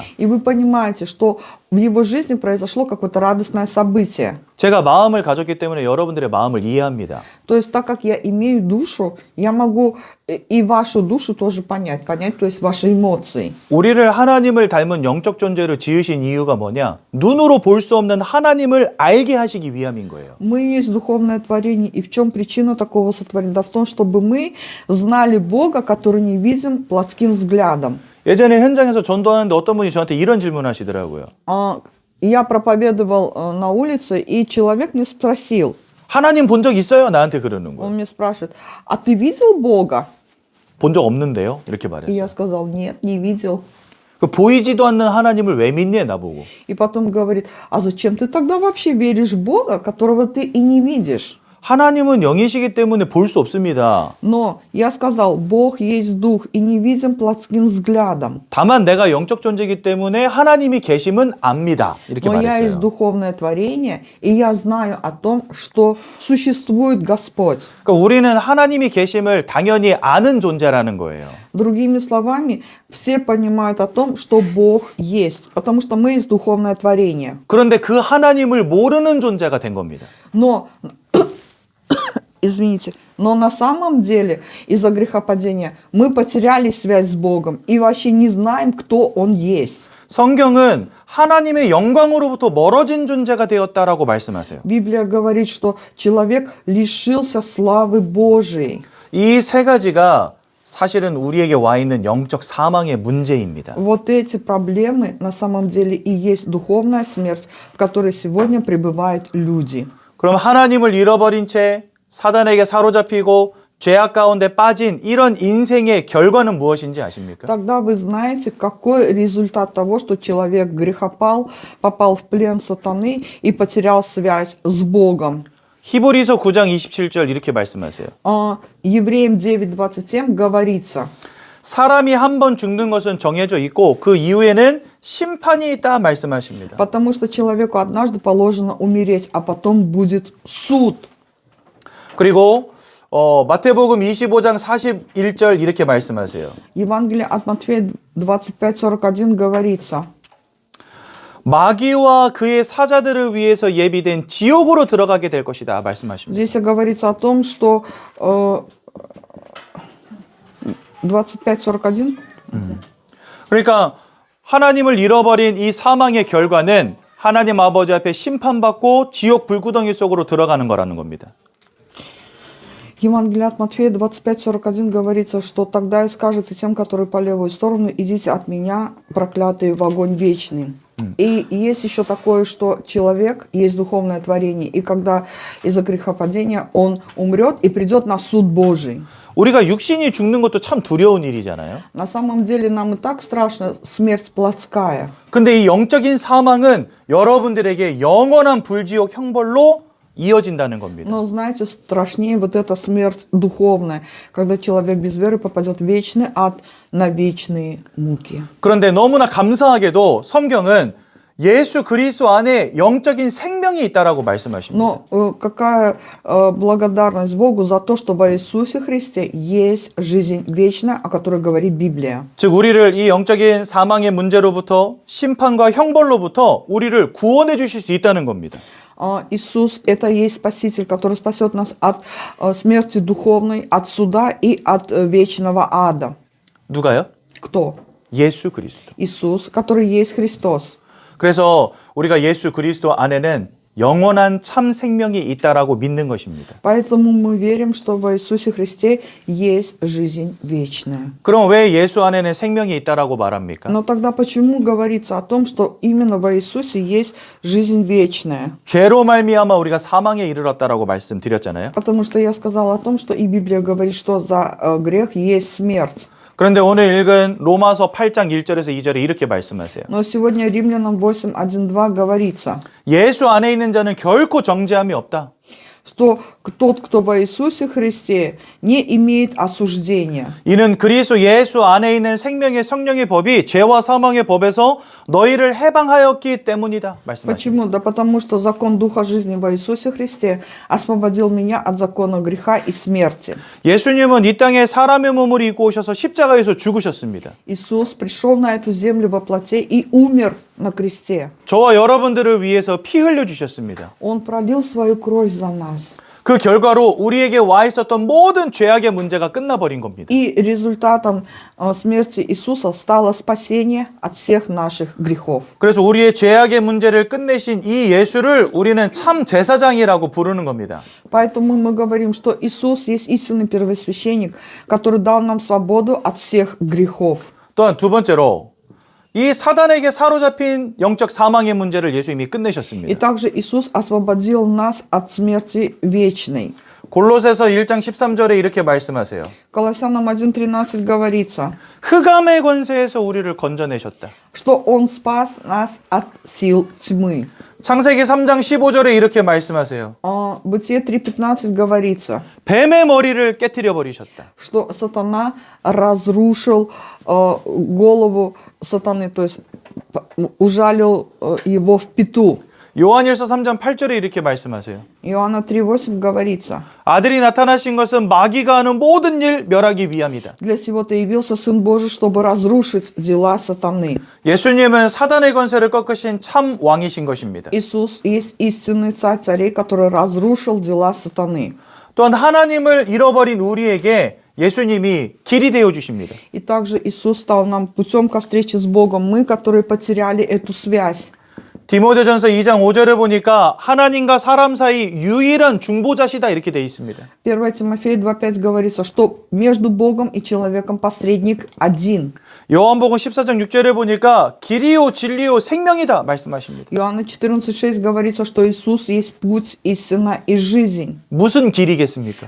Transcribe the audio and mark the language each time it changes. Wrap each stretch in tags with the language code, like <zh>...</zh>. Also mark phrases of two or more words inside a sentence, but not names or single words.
<ru>И вы понимаете, что в его жизни произошло какое-то радостное событие.</ru> <ko>제가 마음을 가졌기 때문에 여러분들의 마음을 이해합니다.</ko> <ru>То есть, так как я имею душу, я могу и вашу душу тоже понять, то есть ваши эмоции.</ru> <ko>우리를 하나님을 닮은 영적 존재로 지으신 이유가 뭐냐? 눈으로 볼 수 없는 하나님을 알게 하시기 위함인 거예요.</ko> <ru>Мы есть духовное творение, и в чем причина такого сотворения? Да в том, чтобы мы знали Бога, который не видим плотским взглядом.</ru> <ko>예전에 현장에서 전도하는데 어떤 분이 저한테 이런 질문을 하시더라고요.</ko> <ru>Я проповедовал на улице, и человек мне спросил,</ru> <ko>하나님 본 적 있어요? 나한테 그러는 он 거예요.</ko> <ru>мне спрашивает, а ты видел Бога?</ru> <ko>본 적 없는데요? 이렇게 И 말했어요.</ko> <ru>я сказал, нет, не видел.</ru> <ko>그 보이지도 않는 하나님을 왜 믿니? 나보고.</ko> <ru>И потом говорит, а зачем ты тогда вообще веришь в Бога, которого ты и не видишь?</ru> <ko>하나님은 영이시기 때문에 볼 수 없습니다.</ko> <ru>Но я сказал, Бог есть дух и не видим плотским взглядом.</ru> <ko>다만 내가 영적 존재이기 때문에 하나님이 계심은 압니다. 이렇게</ko> <ru>Но я есть</ru> <ko>말했어요.</ko> <ru>духовное творение, и я знаю о том, что существует Господь.</ru> <ko>그러니까 우리는 하나님이 계심을 당연히 아는 존재라는 거예요.</ko> <ru>Другими словами, все понимают о том, что Бог есть, потому что мы есть духовное творение.</ru> <ko>그런데 그 하나님을 모르는 존재가 된 겁니다.</ko> <ru>Но, извините, но на самом деле из-за грехопадения мы потеряли связь с Богом и вообще не знаем, кто Он есть.</ru> <ko>성경은 하나님의 영광으로부터 멀어진 존재가 되었다라고 말씀하세요.</ko> <ru>Библия говорит, что человек лишился славы Божией.</ru> <ko>이 세 가지가 사실은 우리에게 와 있는 영적 사망의 문제입니다.</ko> <ru>Вот эти проблемы на самом деле и есть духовная смерть, в которой сегодня пребывают люди.</ru> <ko>그럼 하나님을 잃어버린 채 사단에게 사로잡히고 죄악 가운데 빠진 이런 인생의 결과는 무엇인지 아십니까?</ko> <ru>Тогда вы знаете, какой результат того, что человек грехопал, попал в плен сатаны и потерял связь с Богом.</ru> <ko>히브리서 9장 27절 이렇게 말씀하세요.</ko> <ru>Евреям 9:27 говорится,</ru> <ko>사람이 한 번 죽는 것은 정해져 있고 그 이후에는 심판이 있다 말씀하십니다.</ko> <ru>потому что человеку однажды положено умереть, а потом будет суд.</ru> <ko>그리고 마태복음 25장 41절 이렇게 말씀하세요.</ko> <ru>Евангелие от Матфея 25:41 говорится,</ru> <ko>마귀와 그의 사자들을 위해서 예비된 지옥으로 들어가게 될 것이다 말씀하십니다.</ko> <ru>здесь говорится о том, что 25:41.</ru> <ko>그러니까 하나님을 잃어버린 이 사망의 결과는 하나님 아버지 앞에 심판받고 지옥 불구덩이 속으로 들어가는 거라는 겁니다.</ko> <ru>Евангелие от Матфея 25:41 говорится, что тогда и скажет и тем, которые по левую сторону, идите от меня, проклятые, в огонь вечный. И есть еще такое, что человек есть духовное творение, и когда из-за грехопадения он умрет и придет на суд Божий.</ru> <ko>우리가 육신이 죽는 것도 참 두려운 일이잖아요.</ko> <ru>На самом деле нам и так страшно смерть плотская.</ru> <ko>근데 이 영적인 사망은 여러분들에게 영원한 불지옥 형벌로 이어진다는 겁니다.</ko> <ru>Но знаете, страшнее вот эта смерть духовная, когда человек без веры попадет в вечный ад на вечные муки.</ru> <ko>그런데 너무나 감사하게도 성경은 예수 그리스도 안에 영적인 생명이 있다라고 말씀하십니다.</ko> <ru>Но какая благодарность Богу за то, что во Иисусе Христе есть жизнь вечная, о которой говорит Библия.</ru> <ko>즉 우리를 이 영적인 사망의 문제로부터 심판과 형벌로부터 우리를 구원해 주실 수 있다는 겁니다.</ko> <ru>Иисус – это есть Спаситель, который спасет нас от смерти духовной, от суда и от вечного ада.</ru> <ko>누가요?</ko> <ru>Кто?</ru> <ko>예수 그리스도.</ko> <ru>Иисус, который есть Христос.</ru> <ko>그래서 우리가 예수 그리스도 안에는 영원한 참 생명이 있다라고 믿는 것입니다.</ko> <ru>Поэтому мы верим, что во Иисусе Христе есть жизнь вечная.</ru> <ko>그럼 왜 예수 안에는 생명이 있다라고 말합니까?</ko> <ru>Но тогда почему говорится о том, что именно во Иисусе есть жизнь вечная?</ru> <ko>죄로 말미암아 우리가 사망에 이르렀다라고 말씀드렸잖아요.</ko> <ru>Потому что я сказала о том, что и Библия говорит, что за грех есть смерть.</ru> <ko>그런데 오늘 읽은 로마서 8장 1절에서 2절에 이렇게 말씀하세요.</ko> <ru>Но сегодня Римлянам 8:1-2 говорится,</ru> <ko>예수 안에 있는 자는 결코 정죄함이 없다.</ko> <ru>что тот, кто во Иисусе Христе, не имеет осуждения.</ru> <ko>이는 그리스도 예수 안에 있는 생명의 성령의 법이 죄와 사망의 법에서 너희를 해방하였기 때문이다. 말씀하십니다.</ko> <ru>Почему? Да потому что закон Духа жизни во Иисусе Христе освободил меня от закона греха и смерти.</ru> <ko>예수님은 이 땅에 사람의 몸을 입고 오셔서 십자가에서 죽으셨습니다.</ko> <ru>Иисус пришел на эту землю во плоти и умер на кресте.</ru> <ko>저와 여러분들을 위해서 피 흘려 주셨습니다.</ko> <ru>Он пролил свою кровь за нас.</ru> <ko>그 결과로 우리에게 와 있었던 모든 죄악의 문제가 끝나버린 겁니다.</ko> <ru>И результатом смерти Иисуса стало спасение от всех наших грехов.</ru> <ko>그래서 우리의 죄악의 문제를 끝내신 이 예수를 우리는 참 제사장이라고 부르는 겁니다.</ko> <ru>Поэтому мы говорим, что Иисус есть истинный первосвященник, который дал нам свободу от всех грехов.</ru> <ko>또한 두 번째로 이 사단에게 사로잡힌 영적 사망의 문제를 예수님이 И 끝내셨습니다.</ko> <ru>также Иисус освободил нас от смерти вечной.</ru> <ko>골로새서 1장 13절에 이렇게 말씀하세요.</ko> <ru>Колоссянам 1:13 говорится,</ru> <ko>흑암의 권세에서 우리를 건져내셨다.</ko> <ru>что Он спас нас от сил тьмы.</ru> <ko>창세기 3장 15절에 이렇게 말씀하세요.</ko> <ru>Бытие 3:15 говорится,</ru> <ko>뱀의 머리를 깨뜨려 버리셨다.</ko> <ru>что сатана разрушил голову сатаны, то есть ужалил его в пету.</ru> <ko>요한일서 3장 8절에 이렇게 말씀하세요.</ko> <ru>Иоанна 3:8 говорится,</ru> <ko>아들이 나타나신 것은 마귀가 하는 모든 일 멸하기 위함이다.</ko> <ru>для сего-то явился Сын Божий, чтобы разрушить дела сатаны.</ru> <ko>예수님은 사단의 권세를 꺾으신 참 왕이신 것입니다.</ko> <ru>Иисус есть истинный царь царей, который разрушил дела сатаны.</ru> <ko>또한 하나님을 잃어버린 우리에게 예수님이 길이 되어 주십니다.</ko> <ru>И также Иисус стал нам путем ко встрече с Богом. Мы, которые потеряли эту связь.</ru> <ko>디모데전서 2장 5절에 보니까 하나님과 사람 사이 유일한 중보자시다 이렇게 돼 있습니다.</ko> <ru>1 Тимофея 2:5 говорится, что между Богом и человеком посредник один.</ru> <ko>요한복음 14장 6절에 보니까 길이요 진리요 생명이다 말씀하십니다.</ko> <ru>Иоанна 14:6 говорится, что Иисус есть путь, истина и жизнь.</ru> <ko>무슨 길이겠습니까?</ko>